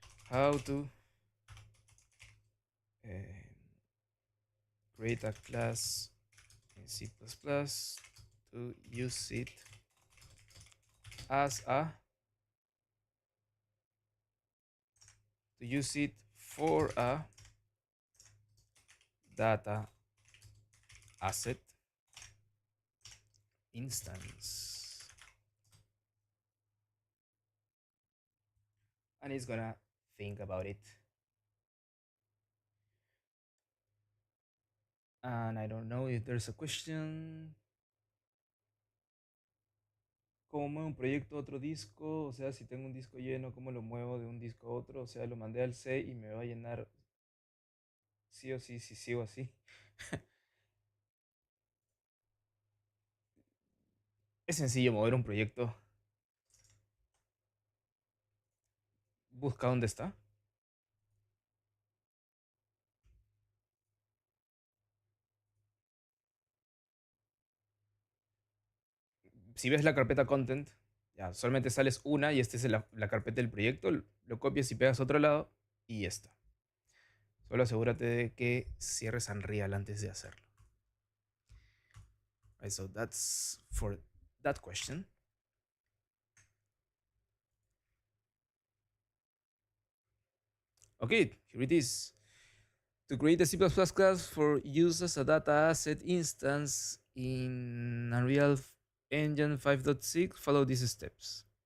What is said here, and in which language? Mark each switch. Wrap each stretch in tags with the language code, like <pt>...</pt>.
<en>How to create a class in C++ to use it as a for a data asset instance. And it's gonna think about it. And I don't know if there's a question.</en> <es>¿Cómo muevo un proyecto a otro disco? O sea, si tengo un disco lleno, ¿cómo lo muevo de un disco a otro? O sea, lo mandé al C y me va a llenar sí o sí si sigo así. Es sencillo mover un proyecto. Busca dónde está. Si ves la carpeta content, ya solamente sales una y esta es la carpeta del proyecto. Lo copias y pegas a otro lado y ya está. Solo asegúrate de que cierres Unreal antes de hacerlo.</es> <en>Right, so that's for that question. Okay, here it is. To create a C++ class for use as a data asset instance in Unreal Engine 5.6, follow these steps.</en>